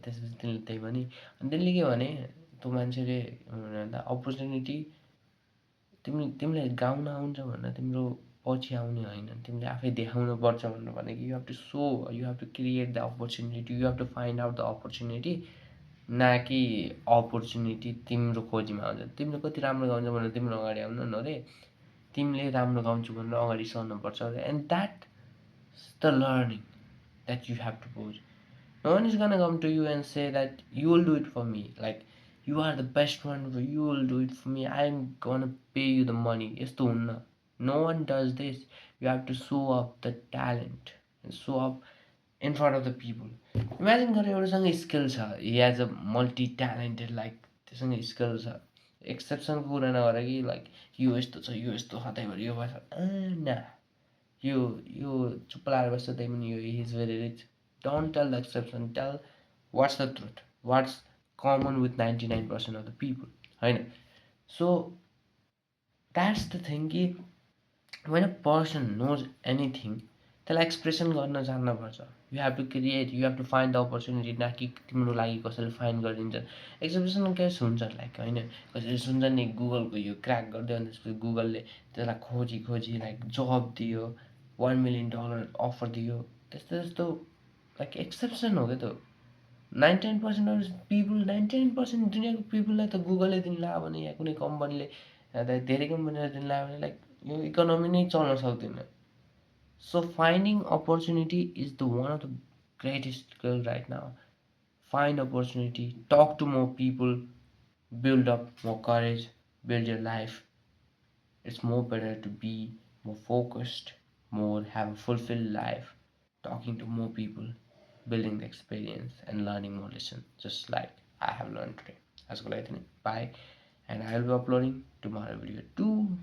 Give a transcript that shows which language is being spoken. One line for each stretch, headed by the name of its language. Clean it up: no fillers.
Nepali: त्यसपछि तिमीले त्यही भने, अनि तिमीले के भने, त्यो मान्छेले भन्दा अपर्च्युनिटी तिमीलाई गाउन आउँछ भनेर तिम्रो पछि आउने होइन, तिमीले आफै देखाउनु पर्छ भनेर भने कि।
English: you have to so, you have to create the opportunity,
Nepali: you have to find out the opportunity, न कि अपर्च्युनिटी तिम्रो खोजीमा आउँछ। तिमीले कति राम्रो गाउँछ भनेर तिम्रो अगाडि आउनु न अरे, तिमीले राम्रो गाउँछु भनेर अगाडि सर्नुपर्छ अरे।
English: And that the learning that you have to pose. No one is gonna come to you and say that you will do it for me. Like you are the best one, you will do it for me. I'm gonna pay you the money.
Nepali: यस्तो हुन्न.
English: No one does this. You have to show up the talent and show up in front of the people.
Nepali: Imagine गरेर एउटासँग skill छ,
English: he has a multi talented,
Nepali: like त्योसँग skill छ, एक्सेप्सनको कुरा नगर कि like यो यस्तो छ, यो यस्तो छ, त्यही भएर यो भएछ न। यो यो चुप्प लाएर बस्छ, त्यही पनि यो
English: He is very rich. Don't tell the exception, tell what's the truth, what's common with 99% of the people होइन। So that's the thing कि when a person knows anything,
Nepali: त्यसलाई एक्सप्रेसन गर्न जान्नुपर्छ।
English: you have to create, you have to find the opportunity,
Nepali: न कि तिम्रो लागि कसैले फाइन्ड गरिदिन्छ। एक्सप्रेसन केस हुन्छ लाइक होइन, कसैले सुन्छ नि गुगलको यो क्र्याक गरिदियो अनि त्यसपछि गुगलले त्यसलाई खोजी खोजी लाइक जब दियो, $1 million अफर दियो, त्यस्तो त्यस्तो लाइक एक्सेप्सन हो क्या त्यो। 99% अफ पिपुल, 99% दुनियाँको पिपुललाई त गुगलले दिन लाग्यो भने, या कुनै कम्पनीले, धेरै कम्पनीले दिन लाग्यो भने लाइक यो इकोनोमी नै चल्न सक्दैन।
English: So finding opportunity is the one of the greatest skill right now. Find opportunity, talk to more people, build up more courage, build your life. It's more better to be more focused, more have a fulfilled life, talking to more people, building the experience and learning more lessons, just like I have learned today. As good, I think. Bye. And I will be uploading tomorrow video too.